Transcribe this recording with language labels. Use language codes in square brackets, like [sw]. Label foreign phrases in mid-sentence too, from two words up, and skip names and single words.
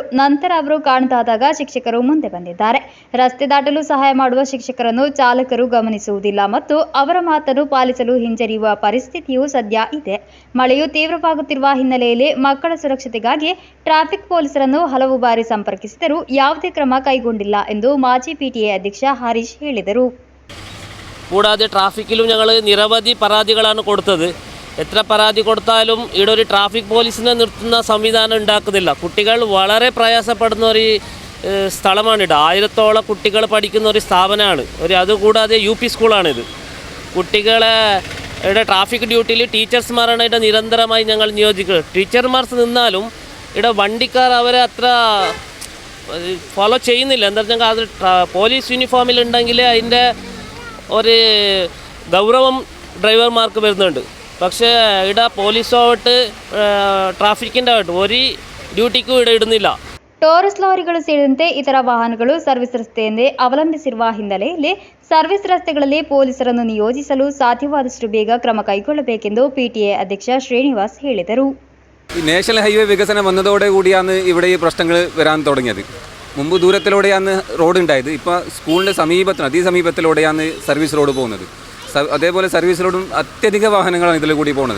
[kn] ನಂತರ ಅವರು ಕಾಣದಾದಾಗ ಶಿಕ್ಷಕರು ಮುಂದೆ ಬಂದಿದ್ದಾರೆ. ರಸ್ತೆ ದಾಟಲು ಸಹಾಯ ಮಾಡುವ ಶಿಕ್ಷಕರನ್ನು ಚಾಲಕರು ಗಮನಿಸುವುದಿಲ್ಲ ಮತ್ತು ಅವರ ಮಾತನ್ನು ಪಾಲಿಸಲು ಹಿಂಜರಿಯುವ ಪರಿಸ್ಥಿತಿಯೂ ಸದ್ಯ ಇದೆ. ಮಳೆಯು ತೀವ್ರವಾಗುತ್ತಿರುವ ಹಿನ್ನೆಲೆಯಲ್ಲಿ ಮಕ್ಕಳ ಸುರಕ್ಷತೆಗಾಗಿ [en] traffic police [kn] ಹಲವು ಬಾರಿ ಸಂಪರ್ಕಿಸಿದರೂ ಯಾವುದೇ ಕ್ರಮ കൈಗೊಂಡಿಲ್ಲ ಎಂದು ಮಾಜಿ PTA ಅಧ್ಯಕ್ಷ ಹರೀಶ್ ಹೇಳಿದರು. [ml] കൂടാതെ ട്രാഫിക്കിലും ഞങ്ങൾ നിരവധി പരാതികളാണ് കൊടുത്തത്. എത്ര പരാതി കൊടുത്താലും ഇവിടെ ഒരു [en] traffic police [ml] നിർത്തുന്ന സംവിധാനം ഉണ്ടാക്കുന്നില്ല. കുട്ടികൾ വളരെ പ്രയാസപ്പെടുന്ന ഒരു സ്ഥലമാണിത്. 1000-ഓളം കുട്ടികൾ പഠിക്കുന്ന ഒരു സ്ഥാപനമാണ്. അതുകൂടാതെ UP സ്കൂളാണിത്. കുട്ടികളെ ഇവിടെ [en] traffic duty [ml] ടീച്ചേഴ്സ്മാരാണ് ഇവിടെ നിരന്തരമായി ഞങ്ങൾ നിയോഗിക്കുന്നത്. ടീച്ചർമാർ നിന്നാലും ഇവിടെ വണ്ടിക്കാർ അവരെ അത്ര ഫോളോ ചെയ്യുന്നില്ല. എന്താ വെച്ചാൽ അത് പോലീസ് യൂണിഫോമിലുണ്ടെങ്കിൽ അതിൻ്റെ ഒരു ഗൗരവം ഡ്രൈവർമാർക്ക് വരുന്നുണ്ട്. പക്ഷേ ഇവിടെ പോലീസുമായിട്ട് ട്രാഫിക്കിൻ്റെ ആയിട്ട് ഒരു ഡ്യൂട്ടിക്കും ഇവിടെ ഇടുന്നില്ല. [kn] ಟೋರಸ್ ಲಾರಿಗಳು ಸೇರಿದಂತೆ ಇತರ ವಾಹನಗಳು ಸರ್ವಿಸ್ ರಸ್ತೆಯನ್ನೇ ಅವಲಂಬಿಸಿರುವ ಹಿನ್ನೆಲೆಯಲ್ಲಿ ಸರ್ವಿಸ್ ರಸ್ತೆಗಳಲ್ಲಿ ಪೊಲೀಸರನ್ನು ನಿಯೋಜಿಸಲು ಸಾಧ್ಯವಾದಷ್ಟು ಬೇಗ ಕ್ರಮ ಕೈಗೊಳ್ಳಬೇಕೆಂದು PTA അധ്യക്ഷ ശ്രീനിവാസ് ಹೇಳಿದರು. [en] national highway [ml] വികസനം വന്നതോടുകൂടിയാണ് ഇവിടെ ഈ പ്രശ്നങ്ങൾ വരാൻ തുടങ്ങിയത്. മുമ്പ് ദൂരത്തിലൂടെയാണ് റോഡ് ഉണ്ടായത്. ഇപ്പോൾ സ്കൂളിൻ്റെ അതിസമീപത്തിലൂടെയാണ് [en] service road [ml] പോകുന്നത്. അതേപോലെ [en] service road [ml] അത്യധിക വാഹനങ്ങളാണ് ഇതിൽ കൂടി പോകുന്നത്.